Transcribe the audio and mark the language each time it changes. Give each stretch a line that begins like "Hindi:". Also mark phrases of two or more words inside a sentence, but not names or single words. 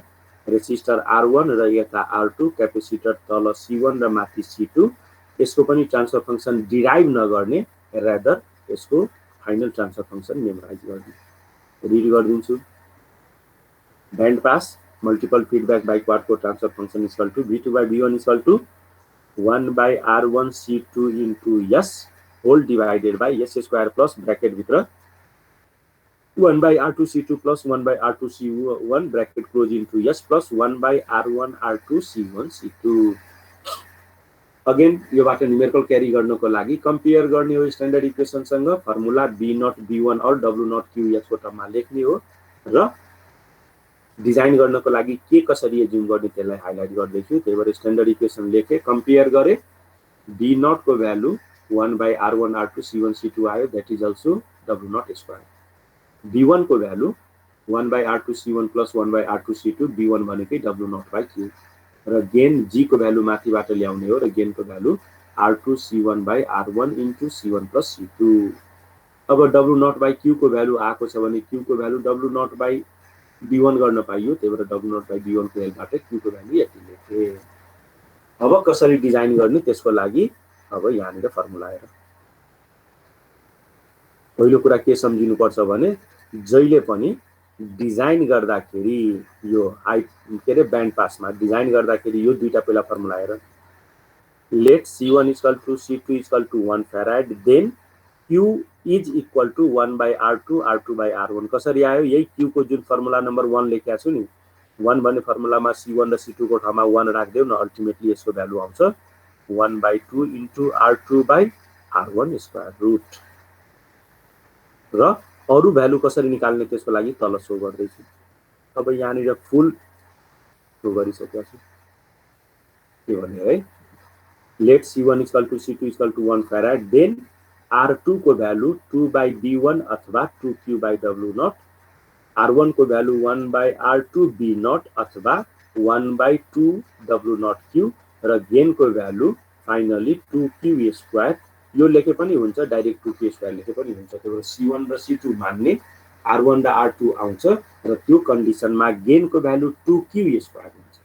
Nepali: रेसिस्टर R1 र यता R2, क्यापेसिटर तल C1 र माथि C2। यसको पनि
English: transfer function
Nepali: डिराइभ नगर्ने, रादर यसको
English: final transfer function memorize
Nepali: गर्ने।
English: रिड गरिदिन्छु। band pass multiple feedback backwardको transfer function equal to V2 by V1 equal to 1 by R1 C2 into S whole divided by S square plus bracket भित्र 1 by R2 C2 plus 1 by R2 C1 bracket close into S plus 1 by R1 R2 C1 C2।
Nepali: अगेन योबाट
English: numerical carry
Nepali: गर्नको लागि कम्पेयर गर्ने हो
English: standard equationसँग।
Nepali: फर्मुला B0 B1 और W0 QS को टर्ममा लेख्ने हो र डिजाइन गर्नको लागि के कसरी एज्युम गर्ने त्यसलाई हाइलाइट गर्दैछु। त्यही भएर
English: standard equation
Nepali: लेखे, कम्पेयर गरे। B0 को भ्यालु 1 by R1 R2 C1 C2 आयो,
English: that is also W0 square.
Nepali: B1 को भ्यालु 1 by R2 C1 plus 1 by R2 C2, B1 भनेकै W0 by Q र गेन G को भ्यालु माथिबाट ल्याउने हो र गेन को भ्यालु R2 C1 by R1 into C1 plus C2। अब W0 by Q को भ्यालु आएको छ भने Q को भ्यालु W0 by B1 गर्न पाइयो, त्यही भएर W0 by B1 को हेल्पबाट Q को भ्यालु यति लेखे। अब कसरी डिजाइन गर्ने त्यसको लागि अब यहाँनिर फर्मुला हेर। पहिलो कुरा के सम्झिनु पर्छ भने जहिले पनि डिजाइन गर्दाखेरि यो हाई के रे
English: band passमा
Nepali: डिजाइन गर्दाखेरि यो दुईटा पहिला फर्मुला हेर।
English: let C1 equal to C2 equal to 1 farad, then Q is equal to 1 by R2 R2 by R1.
Nepali: कसरी आयो? यही Q को जुन
English: formula number
Nepali: 1 लेखेको छु नि, 1 भन्ने फर्मुलामा C1 र C2 को ठाउँमा 1 राख्देऊ न, अल्टिमेटली यसको भ्यालु आउँछ 1 by 2 into R2 by R1
English: square root.
Nepali: र अरु भ्यालु कसरी निकाल्ने त्यसको लागि तल सो गर्दैछु। अब यहाँनिर
English: full solve
Nepali: गरिसकेको छु। के भन्ने है,
English: let C1 equal to C2 equal to 1 farad,
Nepali: देन R2 को भ्यालु 2 by B1 अथवा 2Q by W0, R1 को भ्यालु 1 by R2 B0 अथवा 1 by 2 W0Q र गेन को भ्यालु फाइनली 2Q स्क्वायर। यो लेखे पनि हुन्छ, डाइरेक्ट 2Q स्क्वायर लेखे पनि हुन्छ। त्यो C1 र C2 मान्ने R1 र R2 आउँछ र त्यो कन्डिसनमा गेन को भ्यालु 2Q स्क्वायर हुन्छ।